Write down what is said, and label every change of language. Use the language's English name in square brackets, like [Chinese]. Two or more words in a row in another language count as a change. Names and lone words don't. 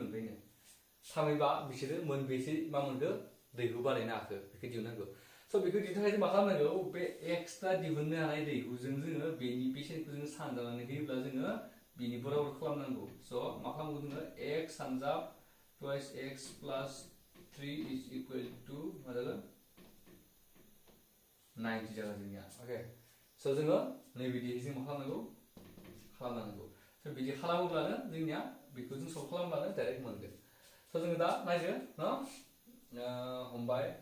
[Bodo] मोनबायनो थामहिनबा बिसोरो मोनबेसे मा मोनखो दैहु बानायनो हाखो बेखौ दिहुननांगौ स' बेखौ दिहुननो थाखाय जों मा खालामनांगौ बे एक्सट्रा दिहुननो हानाय दैहुजों जोङो बेनि बेसेनखौ जोङो सानजानानै होयोब्ला जोङो बिनि बराबर खालामनांगौ स' मा खालामगौ जोङो x सानजाब [English] twice x plus 3 is equal to [Bodo] मा जागोन 90 जागोन जोंनिया अके स' जोङो नैबिदि जों मा खालामनांगौ स' बिदि खालामोब्लानो जोंनिया बेखौ जों सल्भ खालामब्लानो डाइरेक्ट मोनगोन स' जोङो दा नायदो न हमबाय